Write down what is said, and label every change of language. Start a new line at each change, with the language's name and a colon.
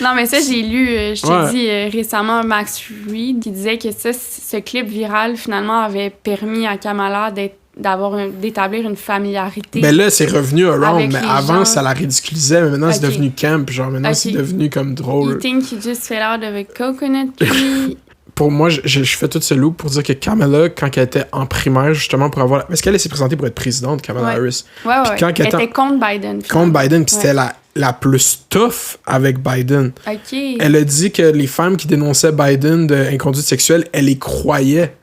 French: Non, mais ça, j'ai lu, je t'ai dit récemment, Max Reed, qui disait que ce clip viral, finalement, avait permis à Kamala d'établir une familiarité. Ben là, c'est revenu around, mais avant, gens. Ça la ridiculisait, mais maintenant, c'est devenu camp, genre, maintenant, c'est devenu comme drôle.
English: You think you just fell out of a coconut tree?
French: Pour moi, je fais tout ce loop pour dire que Kamala, quand elle était en primaire, justement, pour avoir... Parce qu'elle s'est présentée pour être présidente, Kamala Harris. Ouais. Quand elle était contre Biden. Contre Biden, puis c'était la plus tough avec Biden. OK. Elle a dit que les femmes qui dénonçaient Biden d'inconduite sexuelle, elle les croyait.